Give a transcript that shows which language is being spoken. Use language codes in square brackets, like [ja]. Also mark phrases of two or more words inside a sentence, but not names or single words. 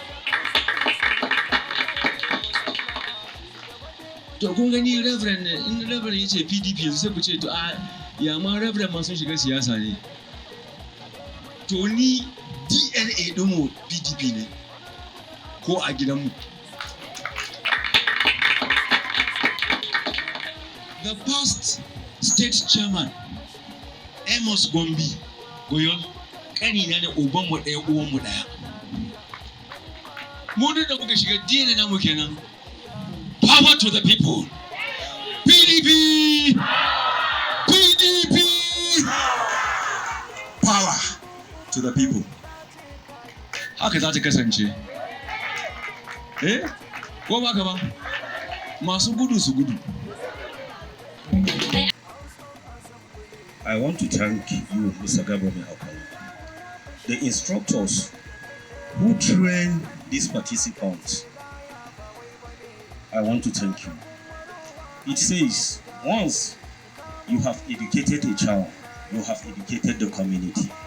[ha] To kun gani reverend, in reverend ya ce PDP yanzu sai ku ce to a ya ma reverend ma sun shiga siyasa ne. To ni DNA ɗinmu PDP ne ko a gidanmu. [en] The past state chairman [ha] Amos Gombi Goyon ƙanina ne, ubanmu ɗaya uwanmu ɗaya. Mu da muka shiga DNA namu kenan. [en] Power to the people. PDP! PDP! Power to the people. [ha] Haka za ta kasance. Ko ba ka ba? Masu gudu su gudu. [en] I want to thank you, Mr. Mai Akwala. The instructors who train these participants, I want to thank you. It says, once you have educated a child, you have educated the community.